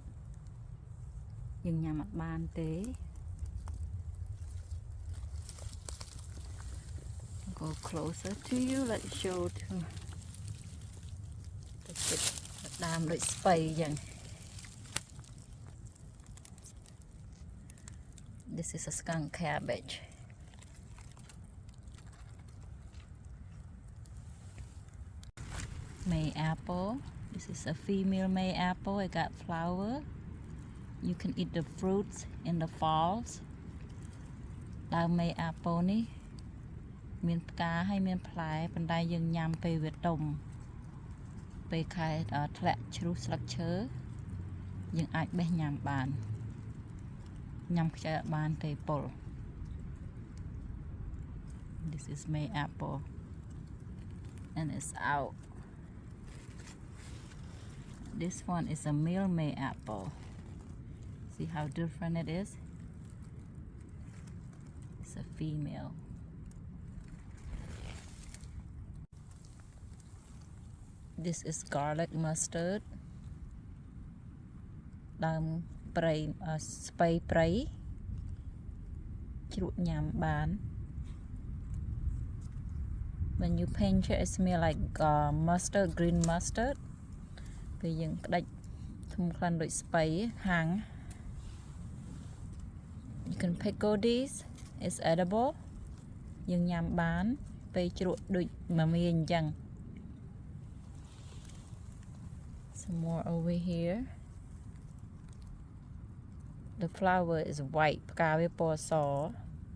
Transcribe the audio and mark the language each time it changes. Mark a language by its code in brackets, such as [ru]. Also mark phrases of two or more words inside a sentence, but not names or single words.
[km] យើងញ៉ាំអត់បានទេ [en] Go closer to you. Let's show to [km] ដើមដូចស្ពៃយ៉ាង [en] This is a skunk cabbage. May apple. This is a female May apple. It got flower. You can eat the fruits in the falls. [km] ដើម [en] May apple [km] នេះមានផ្កាហើយមានផ្លែប៉ុន្តែយើងញ៉ាំពេលវាទុំពេលខែធ្លាក់ជ្រុះស្លឹកឈើយើងអាចបេះញ៉ាំបានញ៉ាំខ្ចីអត់បានទេពុល [en] This is May apple and it's out. This one is a male May apple. See how different it is? It's a female. This is garlic mustard. [km] ដើមព្រៃស្ពៃព្រៃជ្រក់ញ៉ាំបាន [en] When you pinch it, it smells like mustard, green mustard. [km] ពេលយើងក្តាច់ធំក្លិនដូចស្ពៃហាំង [en] You can pickle these. It's edible. [km] យើងញ៉ាំបានពេលជ្រក់ដូចមមាអញ្ចឹង [en] Some more over here. The flower is white. [km] ផ្កាវាពណ៌ស